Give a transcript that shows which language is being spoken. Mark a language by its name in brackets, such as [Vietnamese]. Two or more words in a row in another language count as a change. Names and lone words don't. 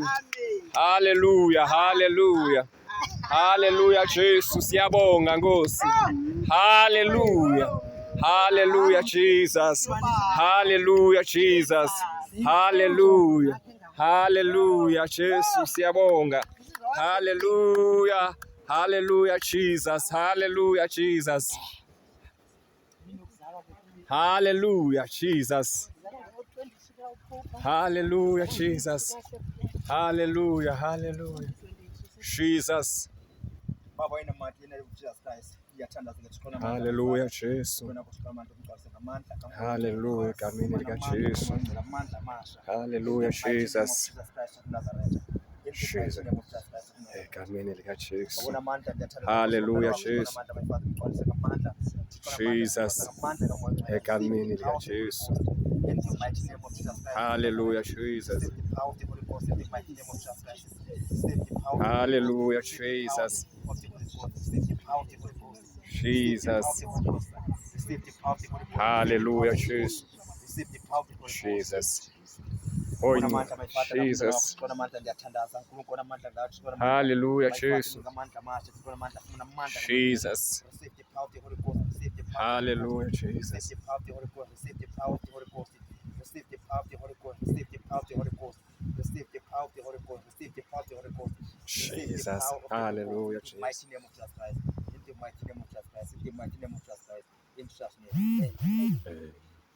[Zulu] Hallelujah. Hallelujah. Hallelujah Jesu. Siyabonga Nkosi. Hallelujah. [English] Hallelujah Jesus. Hallelujah Jesus. [Zulu] Hallelujah. Hallelujah Jesu. Siyabonga. [English] Hallelujah. Hallelujah Jesus. Hallelujah Jesus. Hallelujah Jesus. Hallelujah Jesus. Hallelujah. Hallelujah. Jesus. [Zulu] Baba ina matenda ya Jesus Christ. Yathandaza ngethikona manje. Hallelujah Jesu. Wena kushikama manje umgcwalise ngamandla kaMoya. Hallelujah egameni lika Jesu. Ngamandla amasha. [English] Hallelujah Jesus. Jesus Christ of Nazareth. Jesus. [Zulu] Egameni lika Jesu. [English] Hallelujah Hallelujah Jesu. Jesus. [Zulu] Egameni lika Jesu. [English] Hallelujah Jesus. Hallelujah Jesus. Jesus. Hallelujah Jesus. Jesus. Oh, Jesus. Hallelujah Jesus. Jesus. Hallelujah Jesus. Receive the power of the Holy Ghost. Receive the power of the Holy Ghost. Receive the power of the Holy Ghost. Receive the power of the Holy Ghost. Receive the power of the Holy Ghost. Jesus. Hallelujah In the mighty name of Jesus Christ. In the mighty name of Jesus Christ. In the mighty name of Jesus Christ. In Jesus' name. Amen.